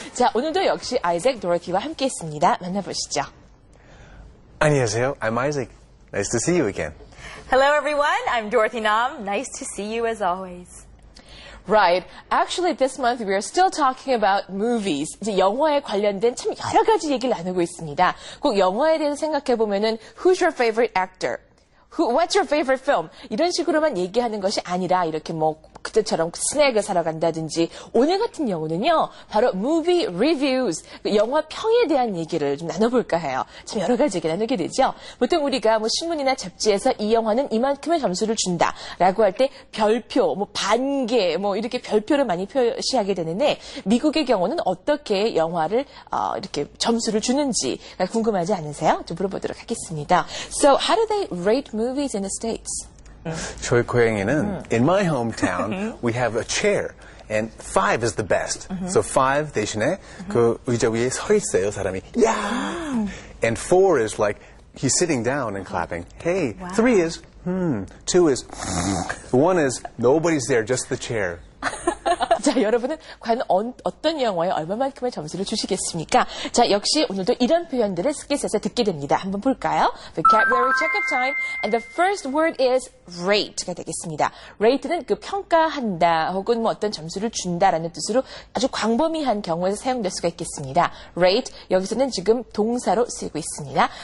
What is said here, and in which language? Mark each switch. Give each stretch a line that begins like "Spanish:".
Korean: 자, 오늘도 역시 아이작 도로티와 함께했습니다. 만나보시죠. 안녕하세요.
English: I'm Isaac. Nice to see you again. Hello everyone, I'm Dorothy Nam. Nice to see you as always. Right. Actually, this month we are still talking about movies.
Korean: 이제 영화에 관련된 참 여러 가지 얘기를 나누고 있습니다. 꼭 영화에 대해서 생각해 보면은
English: Who's your favorite actor? What's your favorite film?
Korean: 이런 식으로만 얘기하는 것이 아니라 이렇게 뭐 그때처럼 스낵을 사러 간다든지 오늘 같은 경우는요. 바로 movie reviews, 영화 평에 대한 얘기를 좀 나눠볼까 해요. 참 여러 가지 얘기 나누게 되죠. 보통 우리가 뭐 신문이나 잡지에서 이 영화는 이만큼의 점수를 준다라고 할 때 별표, 뭐 반개, 뭐 이렇게 별표를 많이 표시하게 되는데 미국의 경우는 어떻게 영화를 이렇게 점수를 주는지가 궁금하지 않으세요? 좀 물어보도록 하겠습니다.
English: So how do they rate movies in the States?
Korean: 저희 고향에는
English: in my hometown we have a chair and 5 is the best.
Korean: So 5 대신에 그 의자 위에 서 있어요 사람이.
English: Yeah. And 4 is like he's sitting down and clapping. Hey. Wow. 3 is 2 is 1 is nobody's there, just the chair.
Korean: 자, 여러분은 과연 어떤 영화에 얼마만큼의 점수를 주시겠습니까? 자, 역시 오늘도 이런 표현들을 스킷에서 듣게 됩니다. 한번 볼까요?
English: Vocabulary check-up time. And the first word is rate가 되겠습니다.
Korean: rate는 그 평가한다 혹은 뭐 어떤 점수를 준다라는 뜻으로 아주 광범위한 경우에서 사용될 수가 있겠습니다. rate, 여기서는 지금 동사로 쓰이고 있습니다.